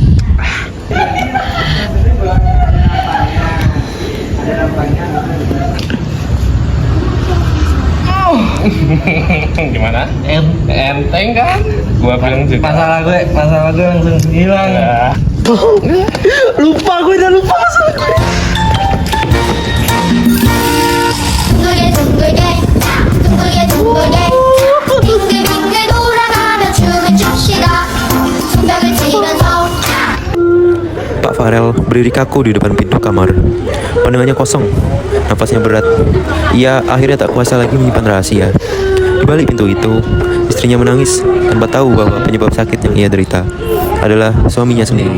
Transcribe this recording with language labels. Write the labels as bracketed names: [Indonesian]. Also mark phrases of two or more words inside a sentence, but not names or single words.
[Indonesian] Gimana? Enteng kan? Gua bilang juga. Masalah gue langsung hilang. Lupa gue udah lupa masalah gue. [Korean] 둥글게 빙글빙글 돌아가며 춤을 춥시다 손뼉을 치면서. [Indonesian] Pak Farel berdiri kaku di depan pintu kamar. Pandangannya kosong, nafasnya berat. Ia akhirnya tak kuasa lagi menyimpan rahasia. Di balik pintu itu, istrinya menangis tanpa tahu bahwa penyebab sakit yang ia derita adalah suaminya sendiri.